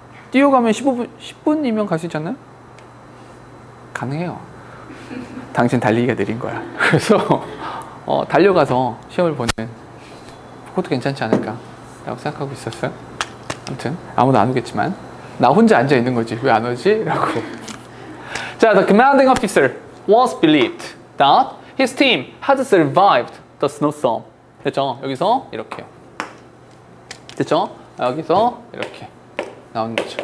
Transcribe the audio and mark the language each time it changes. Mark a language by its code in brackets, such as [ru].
[ko] 뛰어가면 10분이면 갈 수 있지 않나요? 가능해요. 당신 달리기가 느린 거야. 그래서 달려가서 시험을 보는 그것도 괜찮지 않을까 라고 생각하고 있었어요. 아무튼 아무도 안 오겠지만 나 혼자 앉아 있는 거지 왜 안 오지? 라고. [en] 자, the commanding officer was believed that his team had survived the snowstorm. [ko] 됐죠? 여기서 이렇게요. 됐죠? 여기서 이렇게 나오는 거죠.